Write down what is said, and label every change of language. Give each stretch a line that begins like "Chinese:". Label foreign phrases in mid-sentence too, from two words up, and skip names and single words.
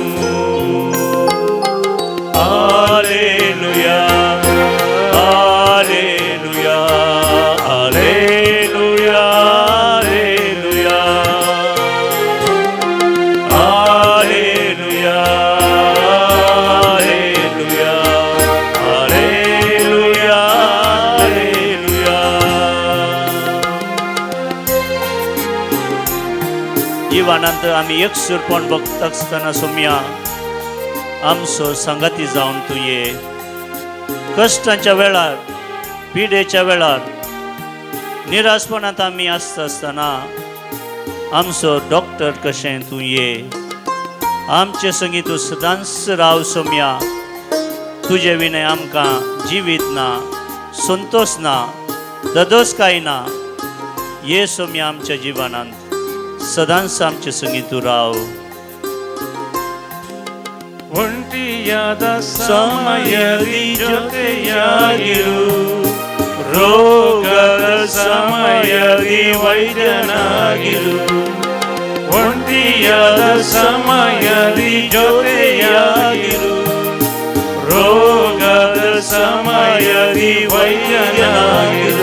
Kannada: ಹಲ್ಲೆಲೂಯಾ ಹಲ್ಲೆಲೂಯಾ ಹಲ್ಲೆಲೂಯಾ ಹಲ್ಲೆಲೂಯಾ ಹಲ್ಲೆಲೂಯಾ ಹಲ್ಲೆಲೂಯಾ ಹಲ್ಲೆಲೂಯಾ.
Konkani: जिवनांत आमी एकसुरपण भोगता आसतना सोम्या आमचो संगाती जावन तूं ये. कश्टांच्या वेळार, पिडेच्या वेळार, निराशपणांत आमी आसता आसतना आमचो डॉक्टर कशें तूं ये. आमचे संगी तूं सदांच राव सोम्या. तुजे विनय आमकां जिवीत ना, संतोष ना, ददोसकाय ना. ये सोम्या आमच्या जिवनांत सदांच आमचे संगी तूं राव.
Kannada: ಒಂಟಿಯಾದ ಸಮಯದಿ ಜೊತೆಯಾಗಿರು, ರೋಗದ ಸಮಯದಿ ವೈದ್ಯನಾಗಿರು. ಒಂಟಿಯಾದ ಸಮಯದಿ ಜೊತೆಯಾಗಿರು, ರೋಗದ ಸಮಯದಿ ವೈದ್ಯನಾಗಿರು.